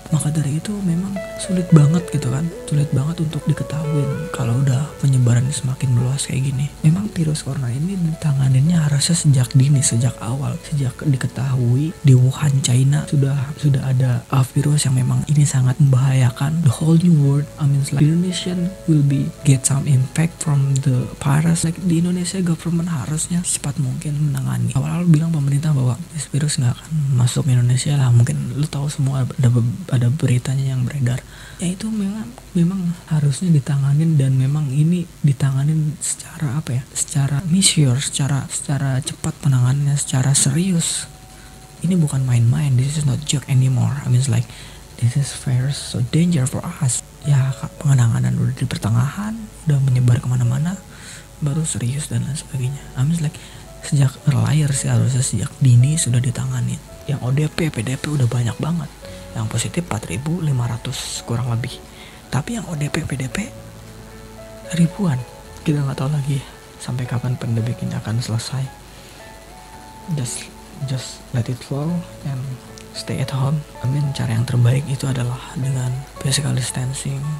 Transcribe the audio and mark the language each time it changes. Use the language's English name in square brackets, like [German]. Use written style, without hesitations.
[Indonesian] Maka dari itu memang sulit banget gitu kan, sulit banget untuk diketahui kalau udah penyebaran semakin meluas kayak gini. Memang virus corona ini ditanganinnya harusnya sejak dini, sejak awal, sejak diketahui di Wuhan, China sudah ada virus yang memang ini sangat membahayakan [English] the whole new world. The Indonesian will get some impact from the virus. [Indonesian] Di Indonesia government harusnya cepat mungkin menangani. Awal-awal bilang pemerintah bahwa [English] this virus [Indonesian] nggak akan masuk Indonesia lah. Mungkin lu tahu semua ada beritanya yang beredar. Ya itu memang harusnya ditanganin, dan memang ini ditanganin secara secara mature, secara cepat penanganannya, secara serius. Ini bukan main-main. [English] This is not joke anymore. This is virus so danger for us. [Indonesian] Ya penanganan udah di pertengahan, udah menyebar kemana-mana, baru serius dan lain sebagainya. Sejak earlier sih, harusnya sejak dini sudah ditangani. Yang ODP, PDP udah banyak banget. Yang positif 4.500 kurang lebih. Tapi yang ODP, PDP ribuan. Kita nggak tahu lagi sampai kapan pandemi ini akan selesai. [English] Just let it flow and stay at home. [Indonesian] Cara yang terbaik itu adalah dengan physical distancing.